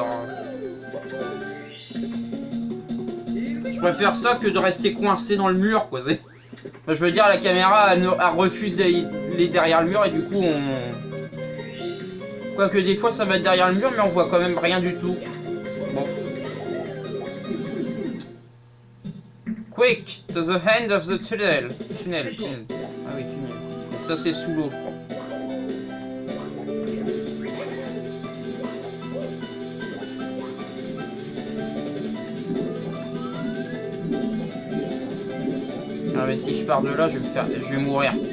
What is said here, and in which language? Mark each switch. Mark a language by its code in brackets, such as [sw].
[fr] Hein. Je préfère ça que de rester coincé dans le mur, quoi. Enfin, je veux dire, la caméra elle refuse d'aller derrière le mur et du coup on... Quoique des fois ça va être derrière le mur, mais on voit quand même rien du tout. Bon. [en] Quick, to the end of the tunnel. [fr] Tunnel. Ah oui, tunnel. Donc ça c'est sous l'eau, je crois. Ah mais si je pars de là, je vais mourir. Je vais mourir.